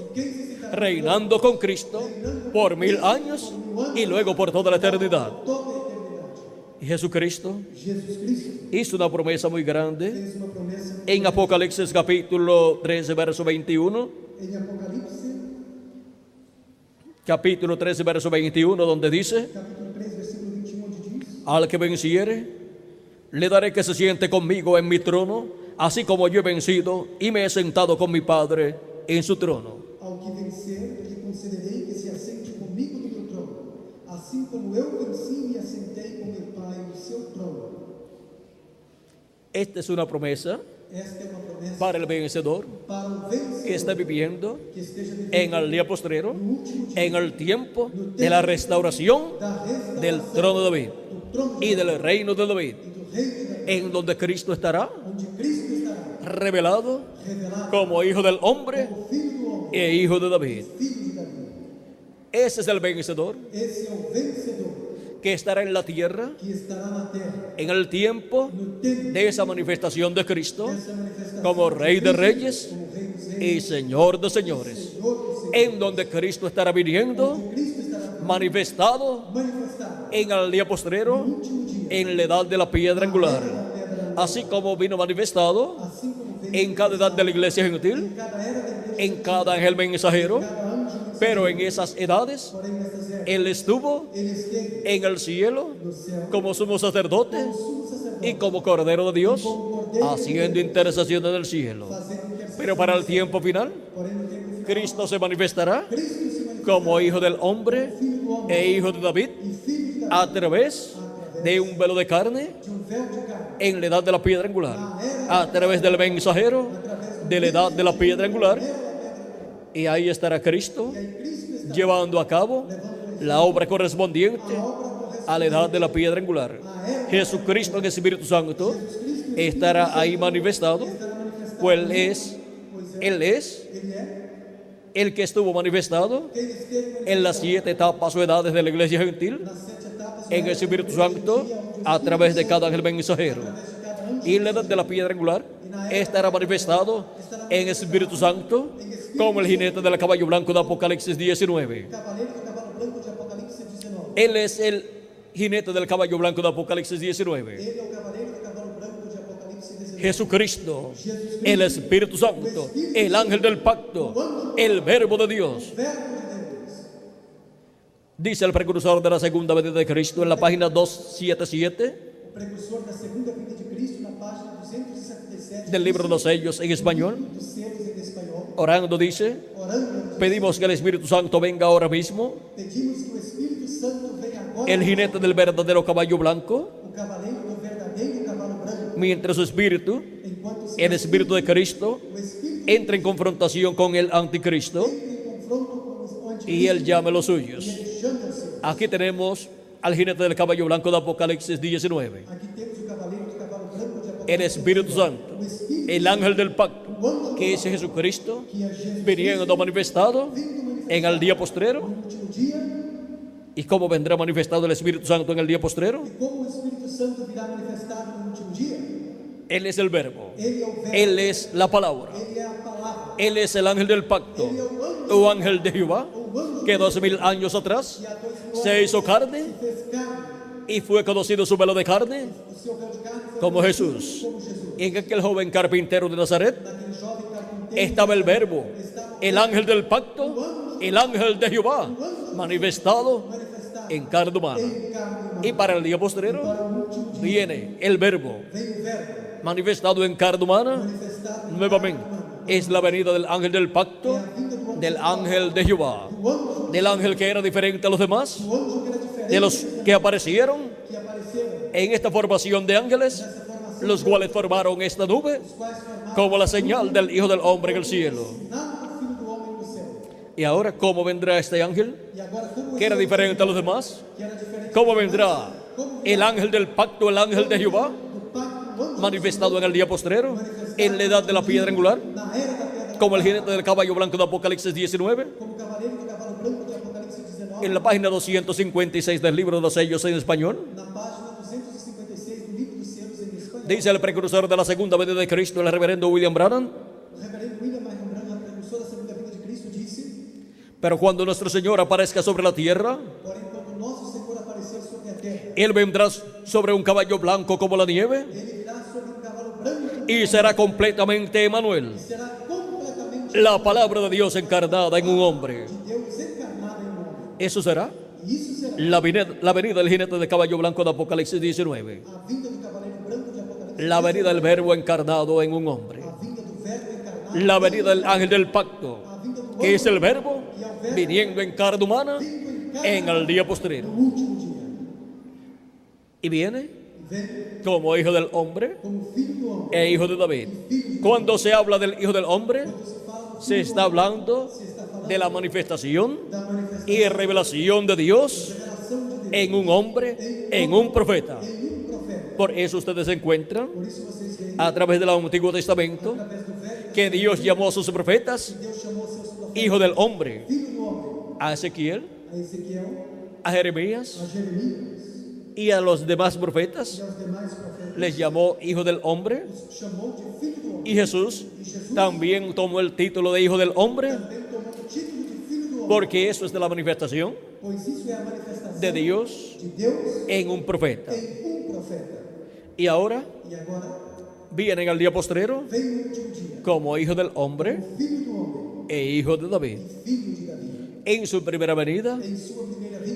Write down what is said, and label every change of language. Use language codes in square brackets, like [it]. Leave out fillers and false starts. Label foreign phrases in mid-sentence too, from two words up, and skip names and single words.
[pt] quem se sentará [es] reinando con Cristo por 1000 años y luego por toda la eternidad. [pt] toda a eternidade. [es] Y Jesucristo [pt] Jesus Cristo [es] hizo una promesa muy grande [pt] fez uma promessa [es] en Apocalipsis capítulo 13, verso 21, [pt] em Apocalipse, [es] capítulo 13, verso 21, donde dice: [pt] capítulo 3, versículo 21, onde diz: [es] al que venciere, le daré que se siente conmigo en mi trono, así como yo he vencido y me he sentado con mi Padre en su trono. [pt] ao que vencer, lhe concederei que se assente comigo no meu trono, assim como eu venci e me assentei com meu Pai no seu trono. [es] Esta es una promesa [pt] Esta é uma promessa [es] para el vencedor [pt] para o que vencedor [es] está viviendo [pt] que esteja vivendo [es] en el día postrero, [pt] no último dia [es] en el tiempo de la restauración [pt] da restauração [es] del trono de David [pt] do trono [es] y del reino de David, [pt] e do reino de Davi, [es] en donde Cristo estará [pt] onde Cristo estará [es] revelado [pt] revelado [es] como hijo del hombre [pt] como Filho do homem, [es] e hijo de David. [pt] Filho de Davi. [es] Ese es el vencedor [pt] Esse é o vencedor [es] que estará en la tierra [pt] que estará na terra [es] en el tiempo [pt] no tempo [es] de esa manifestación de Cristo [pt] dessa manifestação [es] como Rey de Reyes [pt] como Rei dos [es] y [pt] Reis, [es] Señor de Señores, [pt] Senhor dos Senhores, [es] en donde Cristo estará viniendo [pt] onde Cristo estará [es] manifestado [pt] manifestado [es] en el día postrero, [pt] no último dia, [es] en la edad de la piedra angular, [pt] na pedra angular, [es] así como vino manifestado [pt] assim como veio [es] en cada edad de la iglesia gentil, [pt] em cada era da igreja, [es] en cada ángel mensajero, [pt] cada anjo, [es] pero en esas edades [pt] porém nestas eras, [es] Él estuvo [pt] ele esteve [es] en el cielo [pt] no céu [es] como sumo sacerdote [pt] como sumo sacerdote, [es] y como Cordero de Dios, haciendo intercesión en el cielo. [pt] fazendo intercessão, [es] Pero para el tiempo final, [pt] porém no tempo final, [es] Cristo se manifestará [pt] Cristo se manifestará [es] como hijo del hombre [pt] Filho do homem [es] e hijo de David [pt] e Filho de Davi, [es] a través de un velo de carne [pt] de um véu de carne, [es] en la edad de la piedra angular, a través del mensajero de la edad de la piedra angular, y ahí estará Cristo [pt] e aí Cristo está [es] llevando a cabo la obra correspondiente a la edad de la piedra angular. Jesucristo en el Espíritu Santo estará ahí manifestado, pues Él es [pt] ele é [es] el que estuvo manifestado [pt] quem esteve [es] en las 7 etapas o edades de la iglesia gentil, [pt] nas 7 etapas [es] en el Espíritu Santo, a través de cada ángel mensajero. Y en la edad de la piedra angular estará manifestado en el Espíritu Santo como el jinete del caballo blanco de Apocalipsis 19. [pt] cavaleiro do cavalo branco de Apocalipse 19. [es] Él es el jinete del caballo blanco de Apocalipsis 19. [pt] Ele é o cavaleiro do cavalo branco de Apocalipse 19. [es] Jesucristo, el Espíritu Santo, el ángel del pacto, el verbo de Dios. [pt] Verbo de Deus. [es] Dice el precursor de la segunda venida de Cristo en la página 277 [pt] O precursor da segunda vinda de Cristo na página 277 [es] del libro de los sellos en español. [pt] dos selos em espanhol. [es] Orando dice, [pt] Orando, [es] pedimos que el Espíritu Santo venga ahora mismo, [pt] pedimos que o Espírito Santo venha agora, [es] el jinete del verdadero caballo blanco, [pt] o cavaleiro do verdadeiro cavalo branco, [es] mientras su espíritu, [pt] enquanto [es] el Espíritu de Cristo, [pt] o Espírito [es] entra en confrontación con el anticristo [pt] entra em confronto com os anticristo [es] y él llama a los suyos. [pt] e ele chama os seus. [es] Aquí tenemos al jinete del caballo blanco de Apocalipsis 19, [pt] Aqui temos o cavaleiro do cavalo branco de [es] el [pt] Apocalipse. [es] Espíritu Santo, [pt] O Espírito [es] el ángel del pacto, [pt] o anjo [es] que es Jesucristo, [pt] que é Jesus [es] viniendo manifestado en el día postrero. [pt] no último dia. [es] ¿Y cómo vendrá manifestado el Espíritu Santo en el día postrero? [pt] E como o Espírito Santo virá manifestado no último dia? [es] Él es el verbo, [pt] Ele é o verbo, [es] Él es la palabra, [pt] ele é a palavra, [es] Él es el ángel del pacto, [pt] ele é o anjo, [es] o ángel de Jehová, [pt] o anjo [es] que 2000 años atrás [pt] que há 2000 [es] se hizo carne [pt] se fez carne. [es] y fue conocido su velo de carne [pt] O seu véu de carne foi [es] como [pt] conhecido [es] Jesús. [pt] como Jesus. [es] Y en aquel joven carpintero de Nazaret [pt] Naquele jovem carpinteiro [es] estaba el verbo, [pt] estava [es] el ángel del pacto, el ángel de Jehová, manifestado [pt] manifestado [es] en carne humana. [pt] em carne humana. [es] Y para el día postrero [pt] Para o último dia [es] viene el verbo, [pt] vem o verbo [es] manifestado en carne humana, [pt] manifestado em [es] nuevamente. [pt] carne humana. [es] Es la venida del ángel del [pt] É [es] pacto, [pt] a vinda do anjo, [es] del ángel de Jehová, [pt] do anjo, [es] del ángel que era diferente a los demás, [pt] do anjo que era diferente [es] de los que aparecieron [pt] que apareceram, [es] en esta formación de ángeles, [pt] nessa formação, [es] los cuales formaron esta nube [pt] os quais formaram [es] como la señal del Hijo del Hombre en el cielo. [pt] nada do Filho do Homem no céu. [es] Y ahora, ¿cómo vendrá este ángel [pt] E agora como [es] que era [pt] esse [es] diferente a los demás? [pt] que era diferente [es] ¿Cómo vendrá [pt] como [es] el ángel del pacto, el ángel de Jehová, [pt] do pacto do anjo [es] manifestado en el día postrero, en la edad de la piedra angular, [pt] na era da pedra, [es] como el jinete del caballo blanco de Apocalipsis 19? [pt] como cavaleiro do cavalo branco de Apocalipse 19, [es] En la página 256 del libro de los sellos en español, [pt] na página 256 do livro dos selos em espanhol, [es] dice el precursor de la segunda venida de Cristo, el reverendo William Branham: [pt] o reverendo William Marion Branham, precursor da segunda vinda de Cristo, disse: [es] pero cuando nuestro Señor aparezca sobre la tierra, [pt] porém, quando nosso Senhor aparecer sobre a terra, [es] Él vendrá sobre un caballo blanco como la nieve [pt] ele virá sobre um cavalo branco [es] y será completamente Emmanuel, [pt] e será completamente [es] la palabra de Dios encarnada en un hombre. [pt] de Deus encarnado em homem. [es] Eso será [pt] E isso será [es] la venida del jinete de caballo blanco de Apocalipsis 19, [pt] a vinda do cavaleiro branco de Apocalipse, [es] la venida del verbo encarnado en un hombre, [pt] a vinda do verbo encarnado, [es] la venida del ángel del pacto, [pt] a vinda do [es] que es [pt] anjo [es] el verbo viniendo en carne humana [pt] vindo em [es] en [pt] carne [es] el día postrero. [pt] no último dia. [es] Y viene [pt] E vem [es] como hijo del hombre [pt] como filho do homem. [es] e hijo de David. Cuando se habla del hijo del hombre, se está hablando de la manifestación [pt] Da manifestação [es] y revelación de Dios [pt] revelação de Deus [es] en un hombre, en un profeta. [pt] em profeta. [es] Por eso ustedes encuentran [pt] Por isso vocês veem, [es] a través del Antiguo Testamento [pt] através do velho, [es] que Dios llamó a sus profetas [pt] Deus chamou seus profetas [es] hijo del hombre, [pt] filho do homem. [es] a Ezequiel, [pt] A Ezequiel, [es] a Jeremías [pt] a Jeremias [es] y a los demás profetas [pt] e aos demais profetas. [es] les llamó hijo del hombre. [pt] Os chamou de filho do homem. [es] Y Jesús también tomó el título de hijo del hombre, [pt] Também tomou o título de filho do homem. [es] porque eso es de la manifestación [pt] Pois isso é a manifestação [es] de Dios [pt] de Deus [es] en un profeta. [pt] em profeta. [es] Y ahora [pt] E agora [es] vienen al día postrero [pt] vem o último dia, [es] como hijo del hombre [pt] filho do homem, [es] e hijo de David. [pt] filho de Davi. [es] En su primera venida [pt] Em sua primeira vinda,